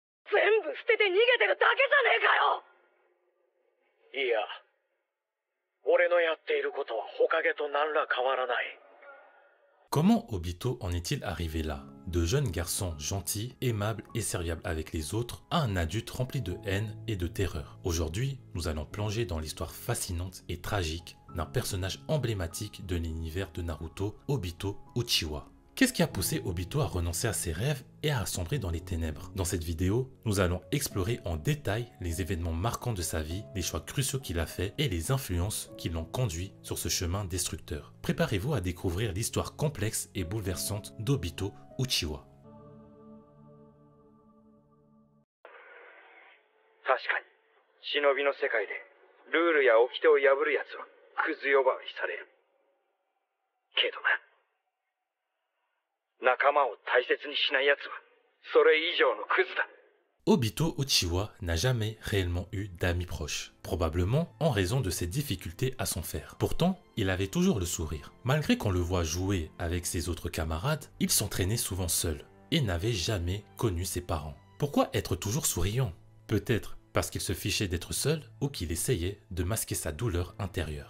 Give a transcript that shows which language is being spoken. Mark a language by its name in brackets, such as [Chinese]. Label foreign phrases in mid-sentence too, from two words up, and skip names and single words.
[Japanese] 全部捨てて逃げてるだけじゃねえかよ。いや、俺のやっていることはほかげと何ら変わらない。 [French] Comment Obito en est-il arrivé là? De jeune garçon gentil, aimable et serviable avec les autres, à un adulte rempli de haine et de terreur. Aujourd'hui, nous allons plonger dans l'histoire fascinante et tragique d'un personnage emblématique de l'univers de Naruto, Obito Uchiwa. Qu'est-ce qui a poussé Obito à renoncer à ses rêves et à sombrer dans les ténèbres? Dans cette vidéo, nous allons explorer en détail les événements marquants de sa vie, les choix cruciaux qu'il a faits et les influences qui l'ont conduit sur ce chemin destructeur. Préparez-vous à découvrir l'histoire complexe et bouleversante d'Obito Uchiwa. [Japanese] 確かに、忍びの世界でルールや掟を破る奴はクズ呼ばわりされる。けどな、仲間を大切にしない奴はそれ以上のクズだ。 [French] Obito Uchiwa n'a jamais réellement eu d'amis proches, probablement en raison de ses difficultés à s'en faire. Pourtant, il avait toujours le sourire. Malgré qu'on le voit jouer avec ses autres camarades, il s'entraînait souvent seul et n'avait jamais connu ses parents. Pourquoi être toujours souriant? Peut-être parce qu'il se fichait d'être seul ou qu'il essayait de masquer sa douleur intérieure.